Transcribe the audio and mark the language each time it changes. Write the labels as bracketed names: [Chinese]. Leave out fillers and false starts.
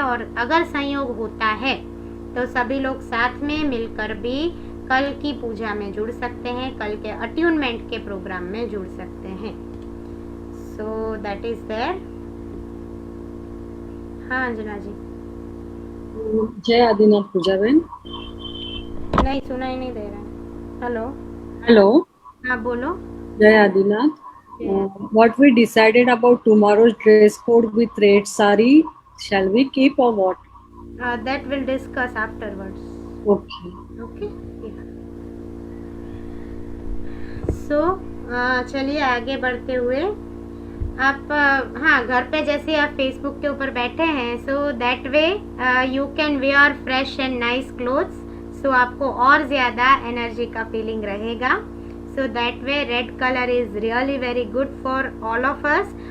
[Hindi] और अगर संयोग होता है तो सभी लोग साथ में मिलकर भी कल की पूजा में जुड़ सकते हैं, कल के अट्यूनमेंट के प्रोग्राम में जुड़ सकते हैं। [English] So that is there. [Hindi] हाँ अंजना जी। जय आदिनाथ पूजा बहन। नहीं, सुनाई नहीं दे रहा है। [English] Hello hello. [Hindi] हाँ बोलो। जय Adinath. [English] What we decided about tomorrow's dress code with red sari, shall we keep or what? That will discuss afterwards. Okay. Okay. [Hindi] सो चलिए आगे बढ़ते हुए आप हाँ घर पे जैसे आप फेसबुक के ऊपर बैठे हैं, [English] So that way you can wear fresh and nice clothes. [Hindi] सो आपको और ज़्यादा एनर्जी का फीलिंग रहेगा। [English] So that way red colour is really very good for all of us.